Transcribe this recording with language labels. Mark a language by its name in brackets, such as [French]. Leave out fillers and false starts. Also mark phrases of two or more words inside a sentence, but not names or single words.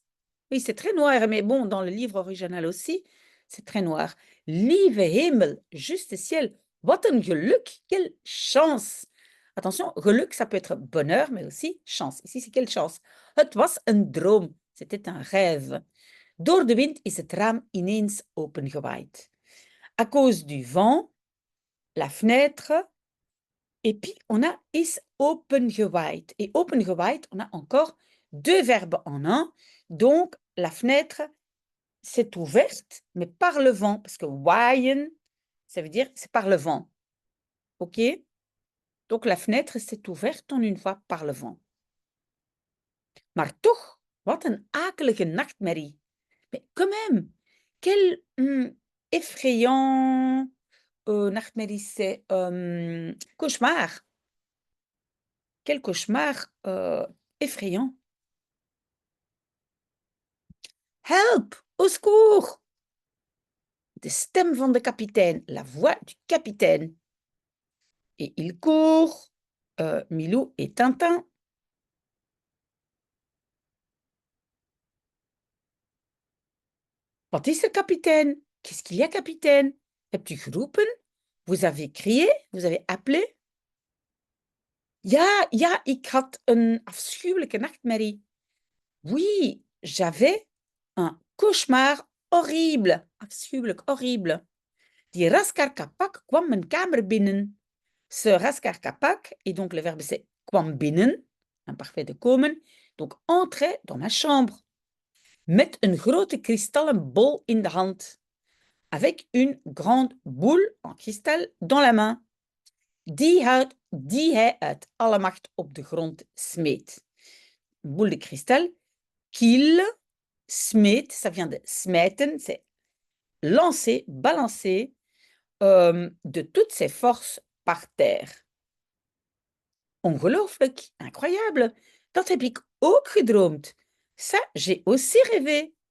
[French] Oui, c'est très noir, mais bon, dans le livre original aussi, c'est très noir. [Dutch] Lieve hemel, [French] juste ciel, [Dutch] wat een geluk, [French] quelle chance! Attention, geluk, ça peut être bonheur, mais aussi chance. Ici, c'est quelle chance? [Dutch] Het was een droom, [French] c'était un rêve. [Dutch] Door de wind is het raam ineens opengewaaid. [French] À cause du vent, la fenêtre, et puis on a [Dutch] is opengewaaid. [French] Et opengewaaid, on a encore 2 verbes en un. Donc, la fenêtre s'est ouverte, mais par le vent, parce que waaien, ça veut dire c'est par le vent. OK? Donc, la fenêtre s'est ouverte en une fois par le vent. [Dutch] Maar toch, wat een akelige nachtmerrie. [French] Mais quand même, quel effrayant nachtmerrie, c'est cauchemar. Quel cauchemar effrayant. [Dutch] Help! [French] Au secours! [Dutch] De stem van de kapitein, [French] la voix du capitaine. Et il court, Milou et Tintin. [Dutch] Wat is er, kapitein? [French] Qu'est-ce qu'il y a, capitaine? [Dutch] Hebt u geroepen? [French] Vous avez crié? Vous avez appelé? [Dutch] Ja, ik had een afschuwelijke nachtmerrie. [French] Oui, j'avais een cauchemar horrible, afschuwelijk, horrible. [Dutch] Die Raskar-Kapak kwam mijn kamer binnen. [French] Ce Raskar-Kapak, et donc le verbe c'est [Dutch] kwam binnen, [French] imparfait de komen, donc entrait dans ma chambre, [Dutch] met een grote kristallen bol in de hand, [French] avec une grande boule en cristal dans la main, [Dutch] die hij uit alle macht op de grond smeet. [French] Une boule de cristal qu'il smeet, ça vient de smeten, c'est lancer, balancer de toutes ses forces par terre. [Dutch] Ongelooflijk, incroyable. Dat heb ik ook gedroomd. [French] Ça, j'ai aussi rêvé.